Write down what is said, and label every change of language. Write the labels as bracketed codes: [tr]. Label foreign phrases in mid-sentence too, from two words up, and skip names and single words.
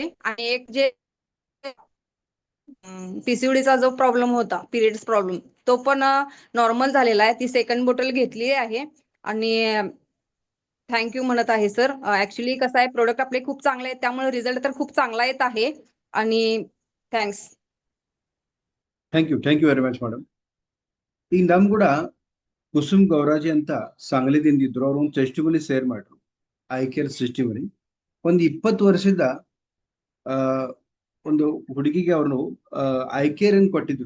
[mr] आणि एक जे पीसीओडीचा जो प्रॉब्लेम होता, [en] periods problem, [mr] तो पण नॉर्मल झालेला आहे. ती 2nd बॉटल घेतली आहे आणि थँक्यू म्हणत आहे सर. ऍक्च्युली कसं आहे, प्रोडक्ट आपले खूप चांगले आहेत, त्यामुळे रिझल्ट तर खूप चांगला येत आहे. आणि ಥ್ಯಾಂಕ್ಸ್. [en] thank you very much madam. [kn] ಈಗ ನಮ್ ಕೂಡ ಕುಸುಮ್ ಗೌರಾಜಿ ಅಂತ ಸಾಂಗ್ಲಿದಿಂದ ಇದ್ರು. ಅವ್ರು ಒಂದು [en] testimony share [kn] ಮಾಡ್ರು, [en] eye care testimony. [kn] ಒಂದು 20 ವರ್ಷದ ಒಂದು ಹುಡುಗಿಗೆ ಅವ್ರು [en] eye care [kn] ಅನ್ನು ಕೊಟ್ಟಿದ್ರು.